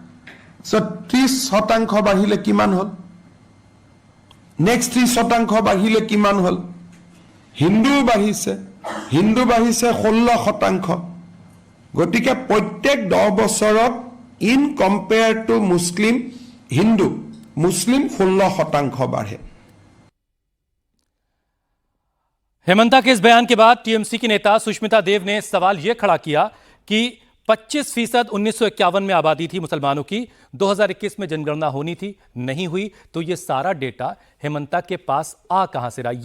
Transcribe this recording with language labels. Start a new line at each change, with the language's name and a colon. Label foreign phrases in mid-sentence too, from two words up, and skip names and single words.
Assamese: 30% বাঢ়িলে কিমান হল, নেক্সট 30% বাঢ়িলে কিমান হল। হিন্দু বাঢ়িছে 16%। গতিকে প্ৰত্যেক 10 বছৰত
English: in compare to
Assamese: মুছলিম হিন্দু, মুছলিম 16% বাঢ়ে।
Hindi: हेमंता के इस बयान के बाद टीएमसी की नेता सुष्मिता देव ने सवाल यह खड़ा किया कि 25% 1951 में आबादी थी मुसलमानों की, 2021 में जनगणना होनी थी, नहीं हुई, तो यह सारा डेटा हेमंता के पास आ कहां से रहा।